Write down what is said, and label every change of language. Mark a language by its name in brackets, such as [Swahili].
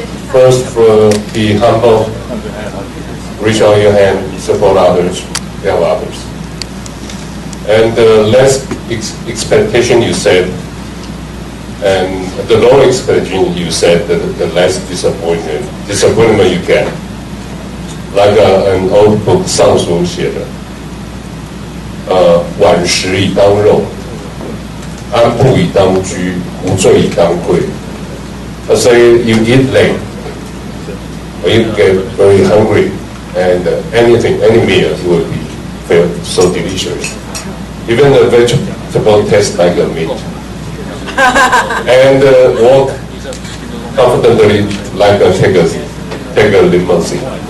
[English] First, be humble, reach out your hand, support others, help others. And the less expectation you said, and the lower expectation you said, the less disappointment you get. Like an old book [Chinese] 上书写的，晚食以当肉，安步以当居，无醉以当贵。 [English] So you eat late, or you get very hungry, and any meal will feel so delicious. Even the vegetable tastes like a meat. And walk confidently like take a limousine.